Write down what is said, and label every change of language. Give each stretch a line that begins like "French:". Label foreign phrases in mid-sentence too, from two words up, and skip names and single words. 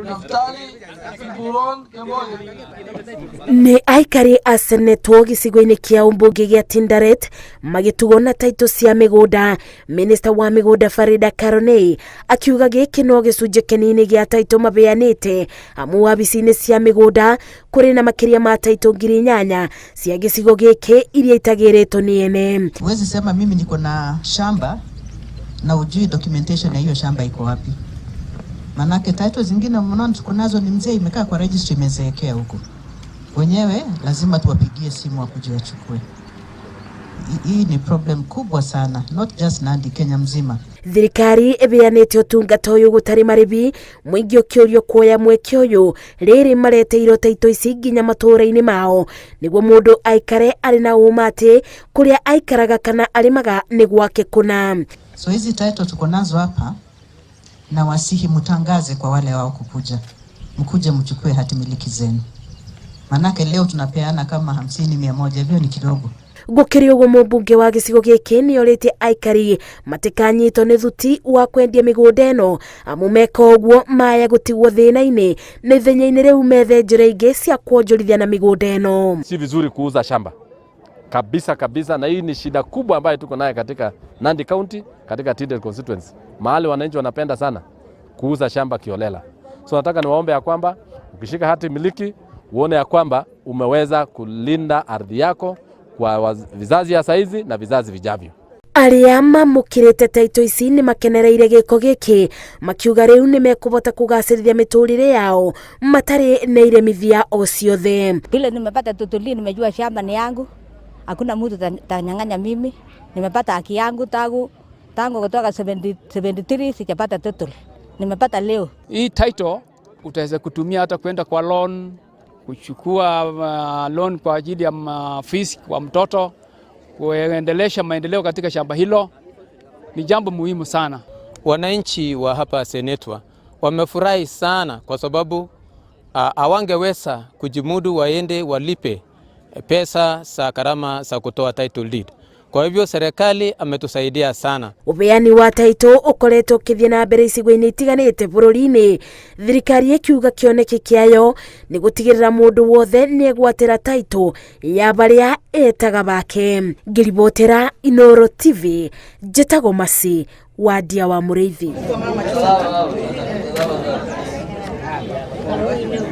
Kikuyu: Nĩ aikari a senetwo gĩcigo-inĩ kĩa ũmbunge gĩa Tinderet magĩtugwo na taito cia mĩgũnda. Minista wa mĩgũnda Farida Karonei akiuga gĩkĩ no gĩcunjĩ kĩnini gĩa taito mabeanĩte amu wabici-inĩ cia mĩgũnda kũrĩ na makĩria ma taito 8,000 cia gĩcigo gĩkĩ iria itagĩrĩtwo nĩ ene.
Swahili: Huwezi sema mimi niko na shamba na ujui documentation ya hiyo shamba iko wapi. Manake title zingine mnaona tuko nazo ni mzee imekaa kwa registry imezeekea huko. Wenyewe lazima tuwapigie simu wakuje wachukue. Hii ni problem kubwa sana,
English: not just Nandi,
Swahili: Kenya mzima.
Kikuyu: Thirikari ĩbeanĩte ũtungata ũyũ gũtarĩ marĩhi, mũingĩ ũkĩũrio kuoya mweke ũyũ rĩrĩ mareteirwo taito ici nginya matũũra-inĩ mao nĩguo mũndũ aikare arĩ na ũma atĩ kũrĩa aikaraga kana arĩmaga nĩ gwake kũna.
Swahili: So hizi title tuko nazo hapa na wasihi mutangaze kwa wale wao kukuja. Mkuje mchukue hati miliki zenu. Manake leo tunapeana kama 50-100, hivyo ni kidogo.
Kikuyu: Gũkĩrĩ ũguo mũmbunge wa gĩcigo gĩkĩ nĩorĩtie aikari matikanyitwo nĩ thuti wa kwendia mĩgũnda ĩno amu meka ũguo maya gũtigwo thĩna-inĩ na ithenya-inĩ rĩu methe njĩra ingĩ cia kuonjorithia na mĩgũnda ĩno.
Swahili: Si vizuri kuuza shamba kabisa, na hii ni shida kubwa ambayo tuko nayo katika Nandi County, katika Tinderet constituency. Mahali wananchi wanapenda sana kuuza shamba kiolela. So nataka niwaombe ya kwamba ukishika hati miliki uone ya kwamba umeweza kulinda ardhi yako kwa vizazi ya saizi na vizazi vijavyo.
Kikuyu: Arĩa mamũkĩrĩte taito ici nĩ makenereire gĩko gĩkĩ makiuga rĩu nĩ mekũbota kũgacĩrithia mĩtũrĩre yao matarĩ na iremithia o ciothe.
Swahili: Vile nimepata tutuli, nimejua shamba ni yangu, hakuna mtu atanyang'anya mimi. Nimepata haki yangu tangu kutoka 73 sijapata tutuli. Nimepata leo. Hii title utaweza kutumia hata kwenda kwa loan, kuchukua loan kwa ajili ya fees kwa mtoto, kuendelesha maendeleo katika shamba hilo. Ni jambo muhimu sana. Wananchi wa hapa Senetwa wamefurahi sana kwa sababu hawangeweza kujimudu waende walipe pesa za gharama za kutoa
English: title deed.
Swahili: Kwa hivyo serikali ametusaidia sana.
Kikuyu: Ubeani wa taito ukoretwo ũkĩthiĩ na mbere icigo-inĩ itiganĩte bũrũri-inĩ. Thirikari ĩkiuga kĩoneki kĩayo nĩ gũtigĩrĩra mũndũ wothe nĩ egwatĩra taito ya barĩa etaga bake. Ngĩribotera Inooro TV, njĩtagwo Masi Wandia wa Mũrĩithi.